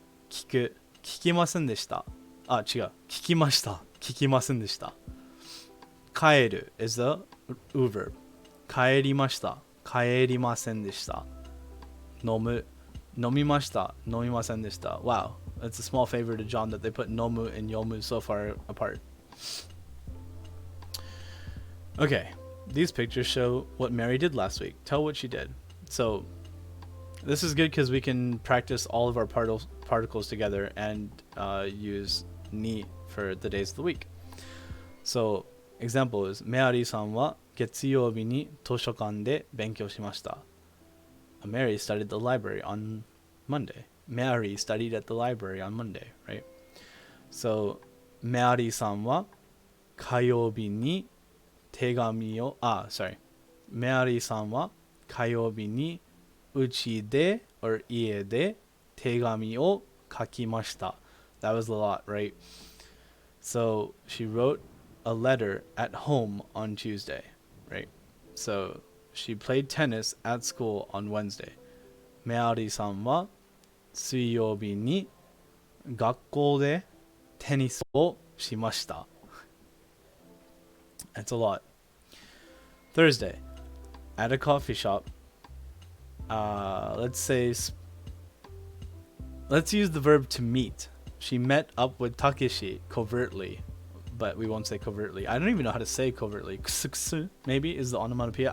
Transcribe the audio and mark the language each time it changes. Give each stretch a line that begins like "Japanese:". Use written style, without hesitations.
Japanese: 聞く聞きませんでした。あ、違う。聞きました。聞きませんでした。
English: 帰る is the u verb.
Japanese: 帰りました。帰りませんでした。飲む飲みました。飲みませんでした。
English: Wow, it's a small favor to John that they put nomu and yomu so far apart. Okay, these pictures show what Mary did last week. Tell what she did. So this is good because we can practice all of our particles together and use ni for the days of the week. So example is
Japanese: メアリーさんは月曜日に図書館で勉強しました。
English: Mary studied the library on Monday. Mary studied at the library on Monday, right?
Japanese: So メアリーさんは火曜日に手紙をメアリーさんは火曜日にうちで or 家で手紙を書きました。
English: That was a lot, right? So she wrote a letter at home on Tuesday, right? So she played tennis at school on Wednesday.
Japanese: メアリーさんは水曜日に学校でテニスをしました。
English: That's a lot. Thursday, at a coffee shop. Let's use the verb to meet. She met up with Takeshi covertly, but we won't say covertly. I don't even know how to say covertly. Kusuksu maybe is the onomatopoeia.